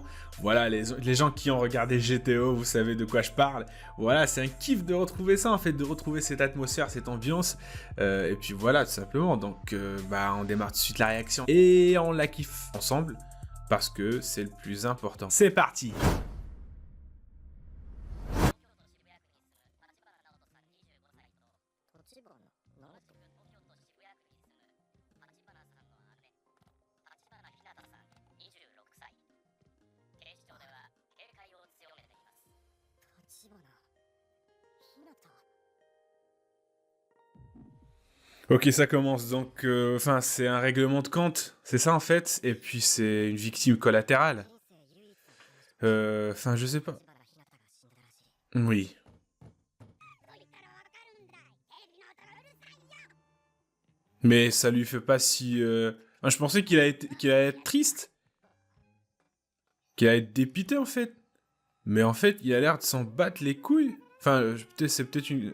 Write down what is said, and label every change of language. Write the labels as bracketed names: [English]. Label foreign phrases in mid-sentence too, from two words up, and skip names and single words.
[French] Voilà, les gens qui ont regardé GTO, vous savez de quoi je parle. Voilà, c'est un kiff de retrouver ça en fait, de retrouver cette atmosphère, cette ambiance. Et puis voilà, tout simplement. Donc, on démarre tout de suite la réaction. Et on la kiffe ensemble, parce que c'est le plus important. C'est parti! [Japanese] 立花直人東京都渋谷区に住む立花さんの姉立花ひなたさん26歳警視庁では警戒を強めています立花ひなた [French] Ok, ça commence donc, enfin, c'est un règlement de compte, c'est ça en fait, et puis c'est une victime collatérale. [Japanese] 人生唯一の顔 [French] Enfin, je sais pas. [Japanese] 立花ひなたが死んだらしい [French] Oui. Mais ça lui fait pas si... enfin, je pensais qu'il allait être triste, qu'il allait être dépité en fait. Mais en fait, il a l'air de s'en battre les couilles. Enfin, c'est peut-être une...